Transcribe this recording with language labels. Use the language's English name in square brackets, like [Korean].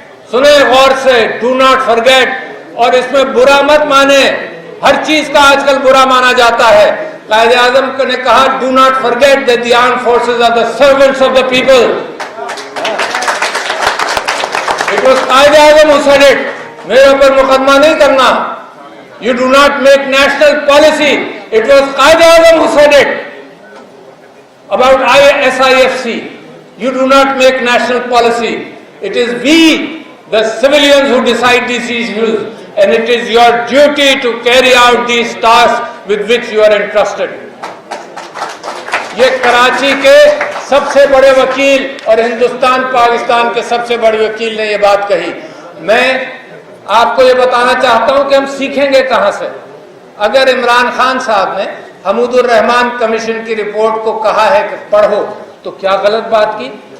[Hindi] सुने गौर से, [English] do not forget. [Hindi] और इसमें बुरा मत माने, हर चीज का आजकल बुरा माना जाता है। कायदे-आज़म ने कहा, [English] do not forget that the armed forces are the servants of the people. It was Quaid-e-Azam who said it. [Hindi] मेरे ऊपर मुकदमा नहीं करना। [English] You do not make national policy. It was Qaid-e-Azam who said it about SIFC. You do not make national policy. It is we, the civilians, who decide these issues, and it is your duty to carry out these tasks with which you are entrusted. [Hindi] ये कराची के सबसे बड़े वकील और हिंदुस्तान पाकिस्तान के सबसे बड़े वकील ने ये बात कही। मैं आपको ये बताना चाहता हूं कि हम सीखेंगे कहां से। अगर इमरान खान साहब ने हमूदुर रहमान कमीशन की रिपोर्ट को कहा है कि पढ़ो, तो क्या गलत बात की?